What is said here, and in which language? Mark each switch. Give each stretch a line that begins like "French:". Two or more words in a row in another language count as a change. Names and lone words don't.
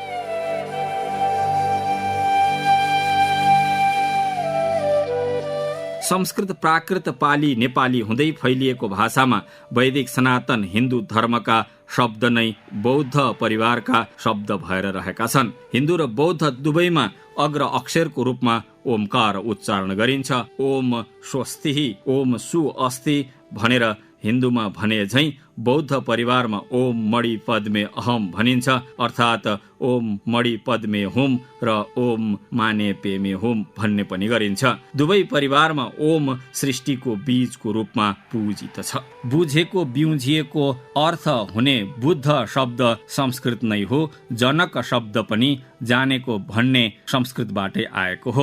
Nepali: संस्कृत, प्राकृत, पाली, नेपाली हुँदै फैलिएको भाषामा वैदिक सनातन हिन्दू धर्मका शब्द नै बौद्ध परिवारका शब्द भएर रहेका छन्। हिन्दू र बौद्ध दुवैमा अग्र अक्षरको रूपमा ओमकार उच्चारण गरिन्छ।
Sanskrit: ओम स्वस्ति, ओम सु अस्ति
Nepali: भनेर हिन्दूमा भने झैं बौद्ध परिवारमा
Sanskrit: ओम मणि पद्मे अहम
Nepali: भनिन्छ। अर्थात्
Sanskrit: ओम मणि पद्मे हुम
Nepali: र
Sanskrit: ओम माने पेमे हुम
Nepali: भन्ने पनि गरिन्छ। दुवै परिवारमा ओम सृष्टिको बीजको रूपमा पूजित छ। बुझेको, ब्युझिएको अर्थ हुने बुद्ध शब्द संस्कृत नै हो। जनक शब्द पनि जानेको भन्ने संस्कृतबाटै आएको हो।